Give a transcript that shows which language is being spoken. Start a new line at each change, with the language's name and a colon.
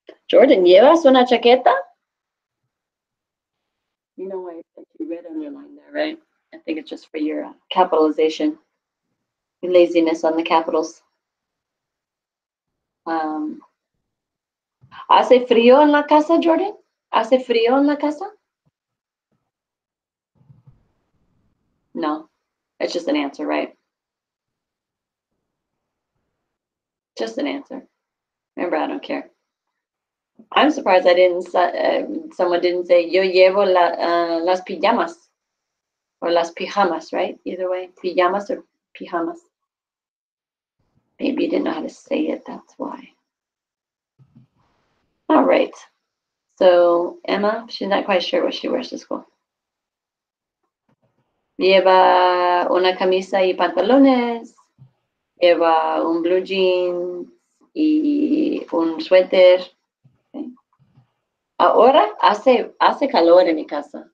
Spanish: Jordan, ¿llevas una chaqueta?
English: You know why you red underline there, right? I think it's just for your capitalization. Your laziness on the capitals.
Spanish: ¿Hace frío en la casa, Jordan? ¿Hace frío en la casa?
English: No, it's just an answer, right? Just an answer. Remember, I don't care. I'm surprised I didn't. Someone didn't say
Spanish: yo llevo las pijamas
English: or
Spanish: las pijamas,
English: right? Either way, pijamas or pijamas. Maybe you didn't know how to say it. That's why. All right. So Emma, she's not quite sure what she wears to school.
Spanish: Lleva una camisa y pantalones. Lleva un blue jeans y un suéter. Okay. Ahora hace calor en mi casa.